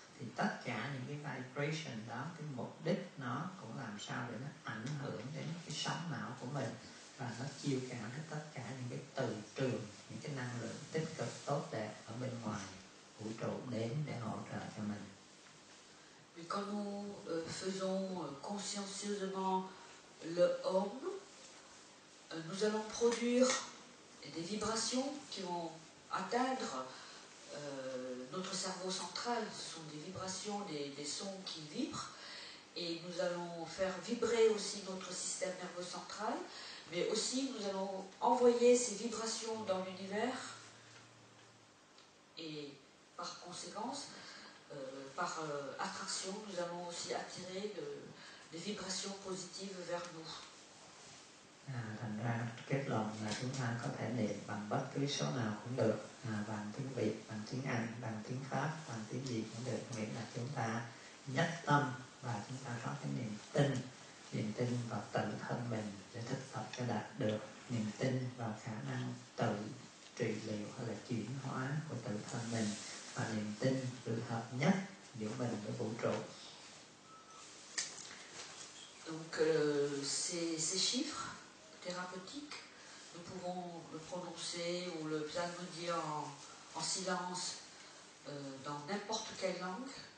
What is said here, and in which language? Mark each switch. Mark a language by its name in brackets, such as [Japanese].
[Vietnamese] Thì tất cả những cái vibration đó, cái mục đích nó cũng làm sao để nó ảnh hưởng đến cái sóng não của mình và nó chiêu cảm đến tất cả những cái từ trường, những cái năng lượng tích cực tốt đẹp ở bên ngoài vũ trụ đến để hỗ trợ cho mình. [French] Mais quand nous faisons consciencieusement le Om, nous allons produire des vibrations qui vont atteindre notre cerveau central. Ce sont des vibrations, des sons qui vibrent, et nous allons faire vibrer aussi notre système nerveux central, mais aussi nous allons envoyer ces vibrations dans l'univers, et par conséquence, par attraction, nous allons aussi attirer des vibrations positives vers nous. [Vietnamese] Thành ra kết luận là chúng ta có thể niệm bằng bất cứ số nào cũng được, bằng tiếng Việt, bằng tiếng Anh, bằng tiếng Pháp, bằng tiếng gì cũng được, miễn là chúng ta nhất tâm và chúng ta có cái niềm tin vào tự thân mình để thực tập cho đạt được, niềm tin vào khả năng tự trị liệu hay là chuyển hóa của tự thân mình, và niềm tin sự hợp nhất giữa mình với vũ trụ. [French] Donc ces chiffres thérapeutiques, nous pouvons le prononcer ou le psalmodier en silence dans n'importe quelle langue.